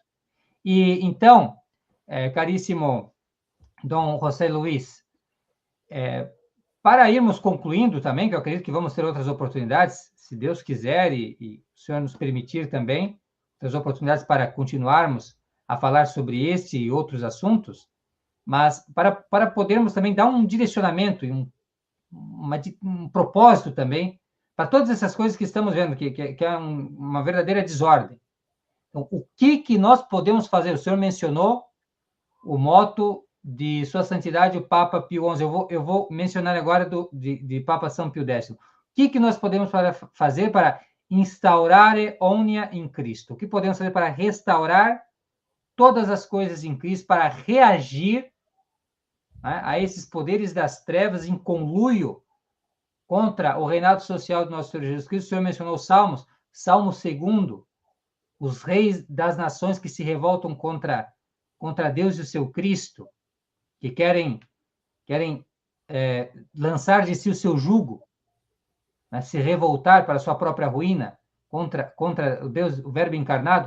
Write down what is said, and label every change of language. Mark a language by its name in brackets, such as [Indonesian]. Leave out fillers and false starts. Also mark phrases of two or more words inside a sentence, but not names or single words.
[Portuguese] E então, caríssimo Dom José Luiz, para irmos concluindo também, que eu acredito que vamos ter outras oportunidades, se Deus quiser e o Senhor nos permitir também, outras oportunidades para continuarmos a falar sobre este e outros assuntos, mas para podermos também dar um direcionamento e um propósito também para todas essas coisas que estamos vendo, que é uma verdadeira desordem. Então, o que nós podemos fazer? O senhor mencionou o moto de Sua Santidade, o Papa Pio XI. Eu vou mencionar agora de Papa São Pio X. O que nós podemos fazer para [Latin] instaurare omnia in Cristo? [Portuguese] O que podemos fazer para restaurar todas as coisas em Cristo, para reagir, né, a esses poderes das trevas em conluio contra o reinado social do nosso Senhor Jesus Cristo? O senhor mencionou os Salmos, Salmo 2, os reis das nações que se revoltam contra Deus e o seu Cristo, que querem lançar de si o seu jugo, né, se revoltar para a sua própria ruína contra o Deus, o Verbo encarnado.